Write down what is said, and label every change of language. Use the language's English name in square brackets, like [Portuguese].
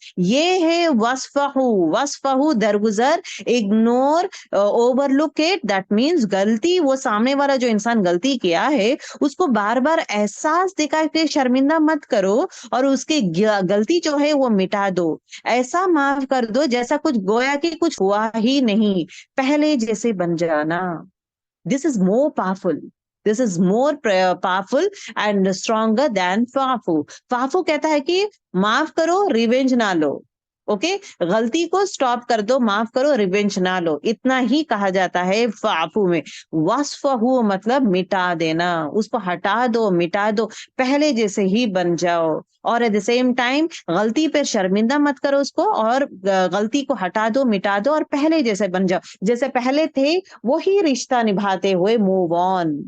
[Urdu] یہ ہے وصفحو, وصفحو درگزر, ignore, [English] overlook it, that means [Urdu] غلطی, وہ سامنے والا جو انسان غلطی کیا ہے اس کو بار بار احساس دکھا کے شرمندہ مت کرو, اور اس کی غلطی جو ہے وہ مٹا دو, ایسا معاف کر دو جیسا کچھ گویا کہ کچھ ہوا ہی نہیں, پہلے جیسے بن جانا. [English] This is more powerful. This is more powerful and stronger than فعفو. [Urdu] فعفو کہتا ہے کہ معاف کرو, ریونج نہ لو. اوکے, غلطی کو سٹاپ کر دو, معاف کرو, ریونج نہ لو, اتنا ہی کہا جاتا ہے فعفو میں. وصفحو مطلب مٹا دینا, اس کو ہٹا دو, مٹا دو, پہلے جیسے ہی بن جاؤ, اور [English] at the same time [Urdu] غلطی پہ شرمندہ مت کرو اس کو, اور غلطی کو ہٹا دو, مٹا دو, اور پہلے جیسے بن جاؤ, جیسے پہلے تھے وہی رشتہ نبھاتے ہوئے موو آن.